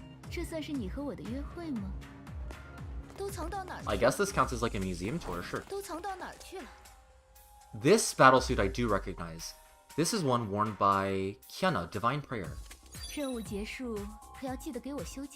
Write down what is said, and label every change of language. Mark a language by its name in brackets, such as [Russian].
[Chinese] 这算是你和我的约会吗？都藏到哪儿去 [English] I [Chinese] 了？ [English] guess this counts as like a museum tour, sure. [Chinese] 都藏到哪儿去了？ [English] This battlesuit I do recognize. This is one worn by Kiana, Divine Prayer. [Chinese] 任务结束，可要记得给我休假。